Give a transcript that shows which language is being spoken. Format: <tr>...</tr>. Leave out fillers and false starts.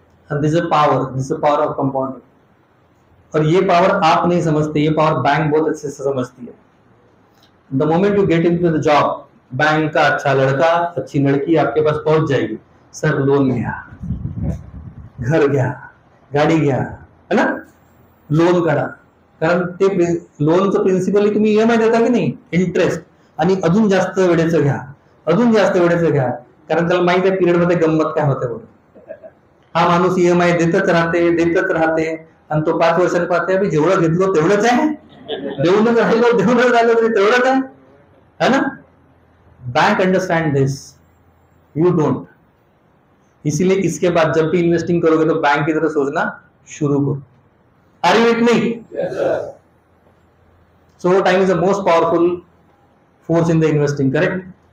<en>This is power of compound.</en> <hi>और ये power आप नहीं समझते, ये पावर बैंक बहुत अच्छे से समझती है.</hi> <en>the moment you get into the job,</en> <hi>bank का अच्छा लड़का अच्छी लड़की आपके पास पहुंच जाएगी.</hi> <mr>सर लोन गया, घर गया, गाडी घ्या, है ना? लोन करा, कारण ते लोनचं प्रिन्सिपली तुम्ही ईएमआय देता की नाही, इंटरेस्ट, आणि अजून जास्त वेळेचं घ्या, अजून जास्त वेळेचं घ्या, कारण त्याला माहिती आहे पिरियड मध्ये गंमत काय होते बघ. हा माणूस ईएमआय देतच राहते आणि तो 5 वर्षांनी पाहते अभी जेवढं घेतलं तेवढंच आहे, देऊनच राहिलो तरी तेवढंच है ना?</mr> <en>Bank understand this, you don't.</en> <hi>इसीलिए इसके बाद जब भी इन्वेस्टिंग करोगे तो बैंक की तरह सोचना शुरू करो.</hi> <en>Are you with me? So time is the most powerful force in the investing, correct?</en>